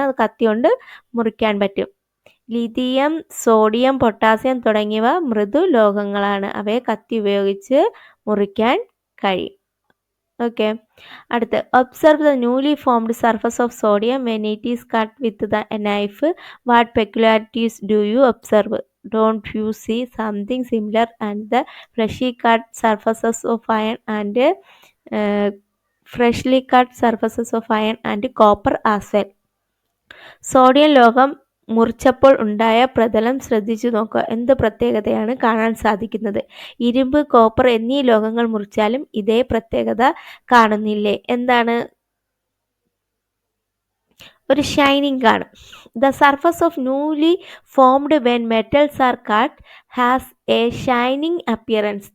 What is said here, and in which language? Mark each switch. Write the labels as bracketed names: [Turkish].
[Malayalam] അത് കത്തി കൊണ്ട് മുറിക്കാൻ പറ്റും. ലിഥിയം, സോഡിയം, പൊട്ടാസ്യം തുടങ്ങിയവ മൃദു ലോഹങ്ങളാണ്. അവയെ കത്തി ഉപയോഗിച്ച് മുറിക്കാൻ കഴിയും. ഓക്കെ. [English] അടുത്ത്, observe the newly formed surface of sodium when it is cut with the knife. What peculiarities do you observe? Don't you see something similar and the freshly cut surfaces of iron and freshly cut surfaces of iron and copper as well? [Malayalam] Sodium ലോഹം മുറിച്ചപ്പോൾ ഉണ്ടായ പ്രതലം ശ്രദ്ധിച്ചു നോക്കുക. എന്ത് പ്രത്യേകതയാണ് കാണാൻ സാധിക്കുന്നത്? ഇരുമ്പ്, കോപ്പർ എന്നീ ലോഹങ്ങൾ മുറിച്ചാലും ഇതേ പ്രത്യേകത കാണുന്നില്ലേ? എന്താണ്? ഒരു ഷൈനിങ് കാണും. [English] The surface of newly formed when metals are cut has a shining appearance.